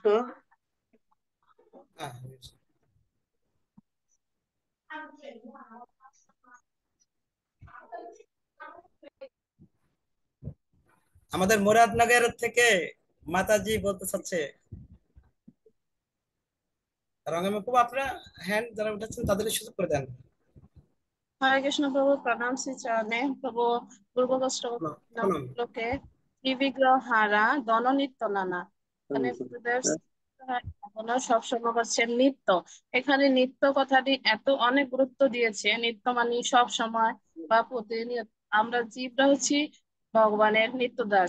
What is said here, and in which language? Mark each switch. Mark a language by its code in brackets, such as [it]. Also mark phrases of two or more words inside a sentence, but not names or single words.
[bn] হ্যাঁ, আমাদের মুরাদনগর থেকে মাতাজি বলতে চাচ্ছে। রঙের প্রভু, আপনারা হ্যান্ড যারা উঠাচ্ছেন তাদের সুযোগ করে দেন। হরে কৃষ্ণ প্রভু, প্রণাম শ্রী চরণে প্রভু। পূর্ব প্রণাম। শ্লোকে ত্রিবিগ্রহ হারা দননিত্য নানা, এখানে গুরুদেব সবসময় হচ্ছেন নিত্য। এখানে নিত্য কথাটি এত অনেক গুরুত্ব দিয়েছে। নিত্য মানে সব সময় বা প্রতিনিয়ত। আমরা জীবরা হচ্ছি ভগবানের নিত্য দাস।